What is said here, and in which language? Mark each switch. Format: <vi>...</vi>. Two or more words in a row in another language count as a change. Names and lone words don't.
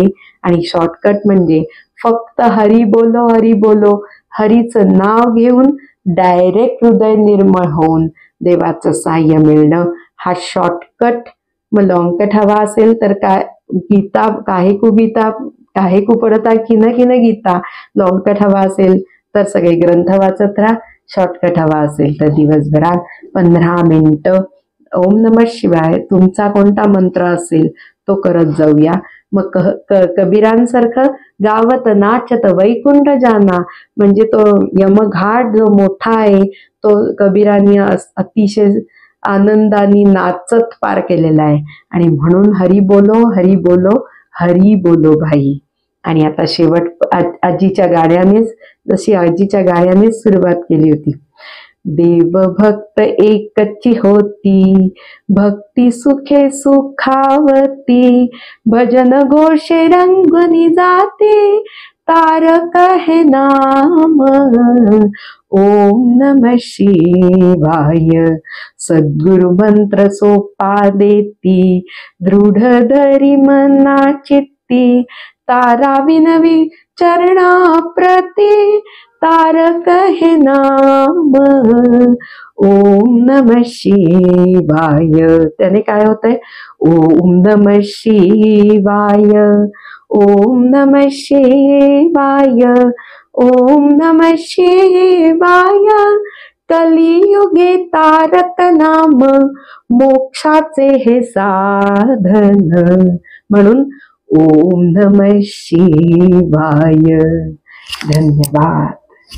<mr>आणि शॉर्टकट म्हणजे फक्त</mr> <hi>हरी बोलो,</hi> <mr>हरीचं नाव घेऊन डायरेक्ट हृदय निर्मळ होऊन देवाचं सहाय्य मिळणं, हा शॉर्टकट. मग</mr> <en>long cut</en> <mr>हवा असेल तर काय,</mr> <hi>गीता काहे कु पडता खिन खिन गीता,</hi> <en>long cut</en> <mr>हवा असेल तर सगळे ग्रंथ वाचत राहा. शॉर्टकट हवा असेल तर दिवसभरात 15 मिनिटं</mr> <sa>ओम नमः शिवाय,</sa> <mr>तुमचा कोणता मंत्र असेल तो करत जाऊया. मग कबीरांसारखं गावत नाचत वैकुंठ जाना, म्हणजे तो यमघाट जो मोठा आहे तो कबीरांनी अतिशय आनंदाने नाचत पार केलेला आहे.</mr> <hi>आणि म्हणून हरी बोलो हरी बोलो हरी बोलो भाई.</hi> <mr>आणि आता शेवट आजीच्या गाण्यानेच, जशी आजीच्या गाण्यानेच सुरुवात केली होती. देव भक्त एकची होती, भक्ती सुखे सुखावती, भजन घोषे रंगुनी जाते, तारक है नाम</mr> <sa>ओम नमः शिवाय.</sa> <mr>सद्गुरु मंत्र सोपा देती, दृढ धरी मना चित्ती, तारा विनवी चरणा प्रती, तारक है नाम</mr> <sa>ओम नमः शिवाय.</sa> <mr>त्याने काय होतंय?</mr> <sa>ओम नमः शिवाय, ओम नमः शिवाय, ओम नमः शिवाय.</sa> <mr>कलियुगे तारक नाम, मोक्षाचे हे साधन. म्हणून</mr> <sa>ओम नमः शिवाय.</sa> <mr>धन्यवाद.</mr>